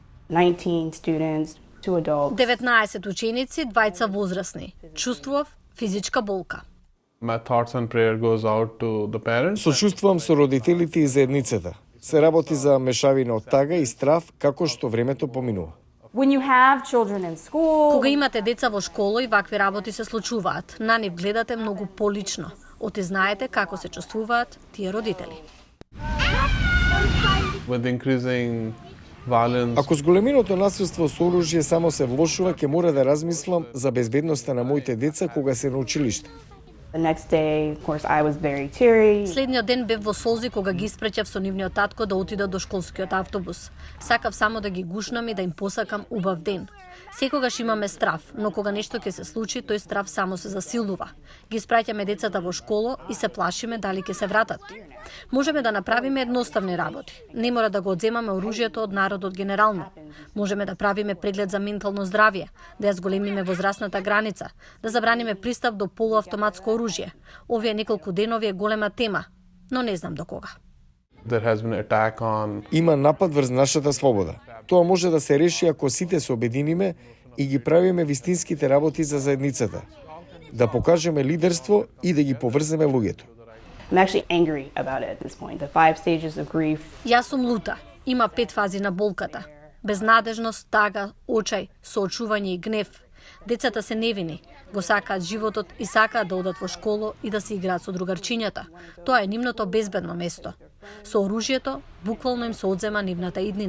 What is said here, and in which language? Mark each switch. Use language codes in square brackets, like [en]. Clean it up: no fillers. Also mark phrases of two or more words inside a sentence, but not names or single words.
[en] 19 students, 2 adults. [mk] 19 ученици, двајца возрастни. Чувствував физичка болка. [en] My thoughts and prayer goes out to the parents. [mk] Сочувствувам со родителите и заедницата. Се работи за мешавина од тага и страв како што времето поминува. [en] When you have children in school, [mk] Кога имате деца во школа и вакви работи се случуваат, на нив гледате многу полично. Оти знаете како се чувствуваат тие родители. [en] With increasing violence, [mk] Ако зголеминото насилство со оружје само се влошува, ќе мора да размислам за безбедноста на моите деца кога се на училиште. [en] the next day, of course, I was very teary. [mk] Следниот ден бев во солзи кога ги испреќав со нивниот татко да отидат до школскиот автобус. Сакав само да ги гушнам и да им посакам убав ден. Секогаш имаме страв, но кога нешто ќе се случи, тој страв само се засилува. Ги испраќаме децата во школа и се плашиме дали ќе се вратат. Можеме да направиме едноставни работи. Не мора да го одземаме оружјето од народот генерално. Можеме да правиме преглед за ментално здравје, да ја зголемиме возрастната граница, да забраниме пристап до полуавтоматско оружје. Овие неколку денови е голема тема, но не знам до кога. [en] there has been an attack on [mk] Има напад врз нашата слобода. Тоа може да се реши ако сите се обединиме и ги правиме вистинските работи за заедницата. Да покажеме лидерство и да ги поврземе луѓето. [en] I'm actually angry about it at this point. The 5 stages of grief. [mk] Јас сум лута. Има 5 фази на болката. Безнадежност, тага, очај, соочување и гнев. Децата се невини, го сакаат животот и сакаат да одат во школа и да се играат со другарчињата. Тоа е нивното безбедно место. Со оружјето, буквално им се одзема нивната иднина.